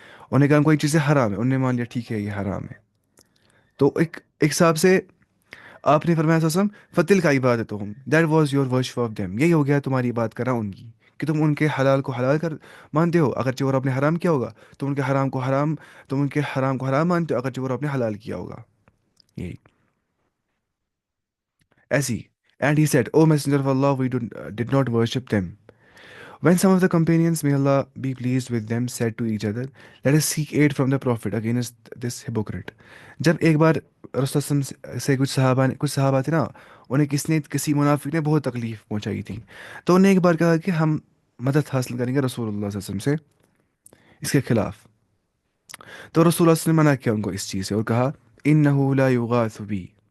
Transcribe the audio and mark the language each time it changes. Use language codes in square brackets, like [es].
[ur] انہوں نے کہا ان کو یہ چیزیں حرام ہے، انہوں نے مان لیا ٹھیک ہے یہ حرام ہے. تو ایک حساب سے آپ نے فرمایا وسلم فتل کا عبادت ہوں، [en] that was your worship of them, [ur] یہی ہو گیا تمہاری بات کرنا ان کی، کہ تم ان کے حلال کو حلال کر مانتے ہو اگرچہ وہ رب نے حرام کیا ہوگا، تم ان کے حرام کو حرام، تم ان کے حرام کو حرام مانتے ہو اگرچہ وہ رب نے حلال کیا ہوگا. یہی ایسی. [en] And he said, O Messenger of Allah, we did not worship them. When some of the companions, may Allah be pleased with them, said to each other, let us seek aid from the Prophet against this hypocrite. [ur] جب ایک بار رسول صلی اللہ علیہ وسلم سے کچھ صحابہ تھے نا، انہیں کسی منافق نے بہت تکلیف پہنچائی تھی، تو انہیں ایک بار کہا کہ ہم مدد حاصل کریں گے رسول اللہ صلی اللہ علیہ وسلم سے اس کے خلاف. تو رسول اللہ صلی اللہ علیہ وسلم نے منع کیا ان کو اس چیز سے اور کہا [ar] انہ لا یغاث بی.